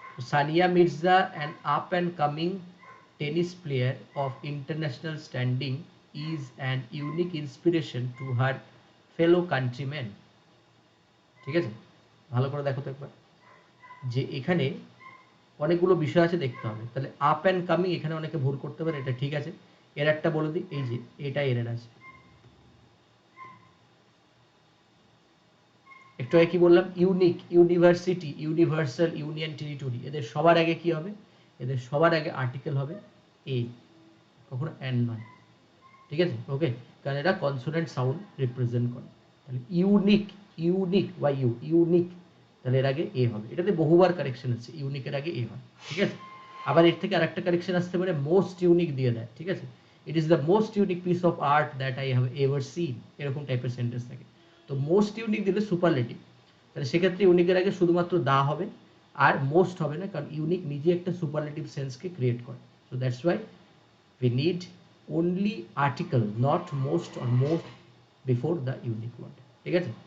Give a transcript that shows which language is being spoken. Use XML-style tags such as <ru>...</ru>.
<en>Sania Mirza, an up and coming tennis player of international standing, is an unique inspiration to her fellow countryman,</en> <bn>ঠিক আছে, ভালো করে দেখো তো একবার যে এখানে অনেকগুলো বিষয় আছে, দেখতে হবে। তাহলে আপ অ্যান্ড কামিং এখানে অনেকে ভুল করতে পারে, এটা ঠিক আছে। এরারটা বলে দিই, এই যে এটা এরার আছে। একটু আগে কি বললাম, unique, university, universal, union territory, এদের সবার আগে কি হবে, এদের সবার আগে আর্টিকেল হবে এ, কখনো অ্যান্ড নয়, ঠিক আছে, ওকে, কারণ এরা কনসোনেন্ট সাউন্ড রিপ্রেজেন্ট করে। তাহলে ইউনিক, ইউনিক বা ইউনিক, তাহলে এর আগে এ হবে। এটাতে বহুবার কারেকশন আছে, ইউনিকের আগে এ হয়, ঠিক আছে। আবার এর থেকে আরেকটা কারেকশন আসতে পারে, মোস্ট ইউনিক দিয়ে দেয়, ঠিক আছে,</bn> <en>it is the most unique piece of art that I have ever seen,</en> <bn>এরকম টাইপের সেন্টেন্স থাকে। তো মোস্ট ইউনিক দিলে সুপারলেটিভ, তাহলে সেক্ষেত্রে ইউনিকের আগে শুধুমাত্র দা হবে, আর মোস্ট হবে না, কারণ ইউনিক নিজে একটা সুপারলেটিভ সেন্সকে ক্রিয়েট করে।</bn> <en>so that's why we need only article, not most or most before the unique word,</en> <bn>ঠিক আছে।</bn>